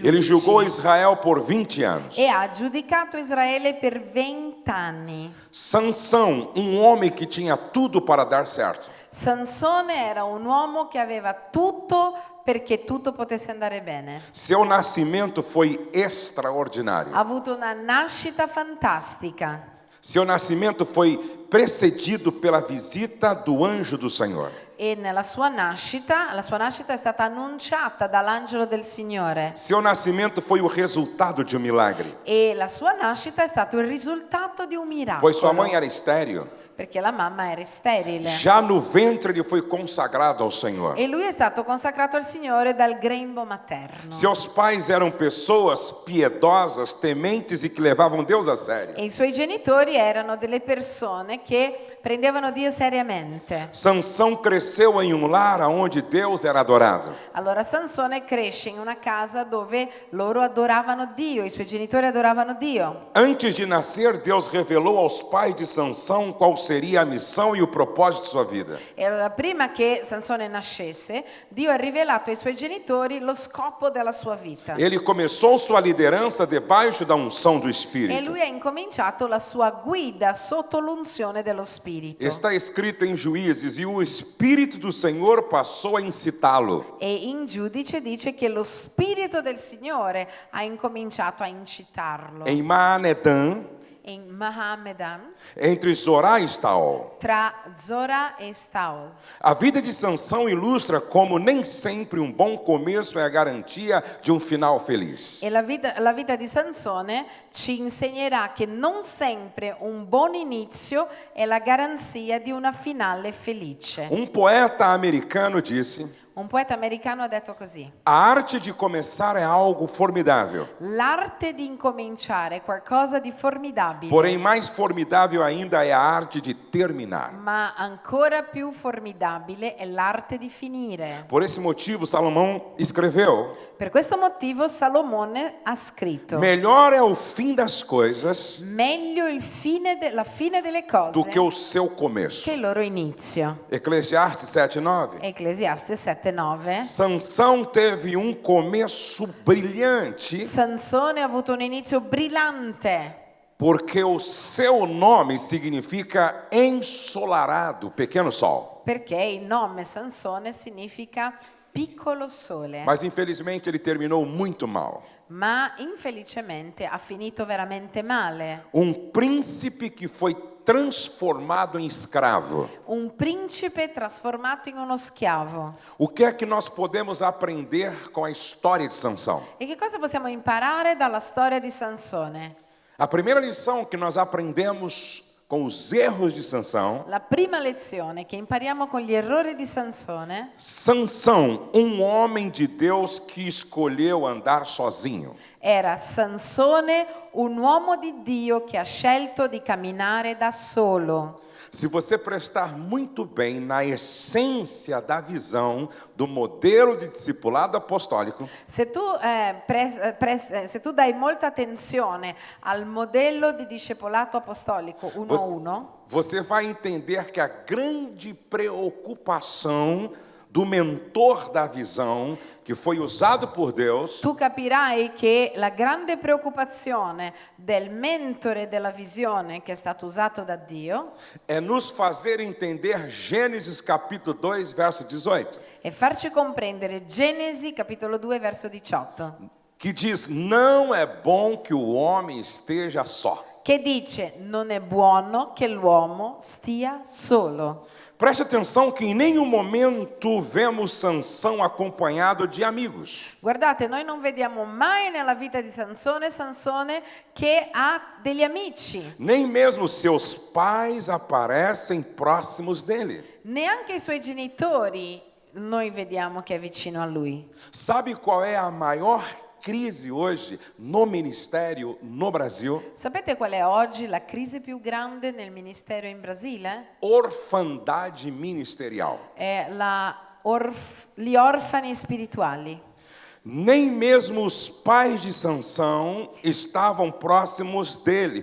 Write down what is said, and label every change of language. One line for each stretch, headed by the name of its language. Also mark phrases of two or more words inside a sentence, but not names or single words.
Portuguese: Ele julgou giudici Israel por 20 anos.
Italian: e ha giudicato Israele per 20 anni.
Portuguese: Sansão, homem que tinha tudo para dar certo.
Italian: Sansone era un uomo che aveva tutto perché tutto potesse andare bene.
Portuguese: Seu nascimento foi extraordinário.
Italian: Ha avuto una nascita fantastica.
Portuguese: Seu nascimento foi precedido pela visita do anjo do Senhor.
Italian: E nella sua nascita, la sua nascita è stata annunciata dall'angelo del Signore.
Portuguese: Seu nascimento foi o resultado de um milagre,
Italian: E la sua nascita è stato il risultato di un
Portuguese: pois sua mãe miracolo, era estéril.
Italian: perché la mamma era sterile.
Portuguese: Já no ventre ele foi consagrado ao Senhor.
Italian: E lui è stato consacrato al Signore dal grembo materno.
Portuguese: Seus pais eram pessoas piedosas, tementes e que levavam Deus a sério.
Italian: E i suoi genitori erano delle persone che prendevano Dio seriamente.
Portuguese: Sansão cresceu em um lar onde Deus era adorado.
Italian: Allora Sansone cresce in una casa dove loro adoravano Dio, i suoi genitori adoravano Dio.
Portuguese: Antes de nascer, Deus revelou aos pais de Sansão qual seria a missão e o propósito de sua vida.
Italian: E allora prima che Sansone nascesse, Dio ha rivelato ai suoi genitori lo scopo della sua vita.
Portuguese: Ele começou sua liderança debaixo da unção do E Espírito.
Italian: lui ha incominciato la sua guida sotto l'unzione dello Spirito.
Portuguese: Está escrito em Juízes, e o Espírito do Senhor passou a incitá-lo.
Italian: E in Giudice dice che lo Spirito del Signore ha incominciato a incitarlo.
Portuguese: Em Maanedã,
Italian: In Mahamedan,
Portuguese: entre Zorá e Estaol.
Italian: tra Zora e Staol.
Portuguese: A vida de Sansão ilustra como nem sempre um bom começo é a garantia de um final feliz.
Italian: E la vita di Sansone ci insegnerà che non sempre un buon inizio è la garanzia di una finale felice.
Portuguese: Poeta americano disse:
Italian: Un poeta americano ha detto così:
Portuguese: a arte de começar é algo formidável,
Italian: l'arte di incominciare è qualcosa di formidabile,
Portuguese: porém mais formidável ainda é a arte de terminar.
Italian: ma ancora più formidabile è l'arte di finire.
Portuguese: Por esse motivo, Salomão escreveu:
Italian: Per questo motivo Salomone ha scritto:
Portuguese: melhor é o fim das coisas
Italian: meglio la fine delle cose
Portuguese: do que o seu começo.
Italian: che il loro inizio.
Portuguese: Eclesiastes 7:9.
Italian: Eclesiaste 7:9.
Portuguese: Sansão teve começo brilhante,
Italian: Sansone ha avuto un inizio brillante
Portuguese: porque o seu nome significa ensolarado, pequeno sol.
Italian: perché il nome Sansone significa piccolo sole,
Portuguese: Mas infelizmente ele terminou muito mal.
Italian: ma infelicemente ha finito veramente male.
Portuguese: Príncipe que foi transformado em escravo.
Italian: Un principe trasformato in uno schiavo.
Portuguese: O que é que nós podemos aprender com a história de Sansão?
Italian: E che cosa possiamo imparare dalla storia di Sansone?
Portuguese: A primeira lição que nós aprendemos com os erros de Sansão:
Italian: La prima lezione che impariamo con gli errori di Sansone:
Portuguese: Sansão, homem de Deus que escolheu andar sozinho.
Italian: era Sansone, un uomo di Dio che ha scelto di camminare da solo.
Portuguese: Se você prestar muito bem na essência da visão do modelo de discipulado apostólico,
Italian: Se tu dai molta attenzione al modello di discepolato apostolico 1-1,
Portuguese: você vai entender que a grande preocupação do mentor da visão, que foi usado por Deus,
Italian: tu capirai che la grande preoccupazione del mentore della visione che è stato usato da Dio
Portuguese: é nos fazer entender Gênesis capítulo 2, verso 18,
Italian: è farci comprendere Genesi capitolo 2 verso 18,
Portuguese: que diz: não é bom que o homem esteja só.
Italian: che dice: non è buono che l'uomo stia solo.
Portuguese: Preste atenção que em nenhum momento vemos Sansão acompanhado de amigos.
Italian: Guardate, noi non vediamo mai nella vita di Sansone che ha degli amici.
Portuguese: Nem mesmo seus pais aparecem próximos dele.
Italian: Neanche i suoi genitori noi vediamo che è vicino a lui.
Portuguese: Sabe qual é a maior crise hoje no ministério no Brasil?
Italian: Sapete qual è oggi la crisi più grande nel ministero in Brasile?
Portuguese: Orfandade ministerial.
Italian: È gli orfani spirituali.
Portuguese: Nem mesmo os pais de Sansão estavam próximos dele.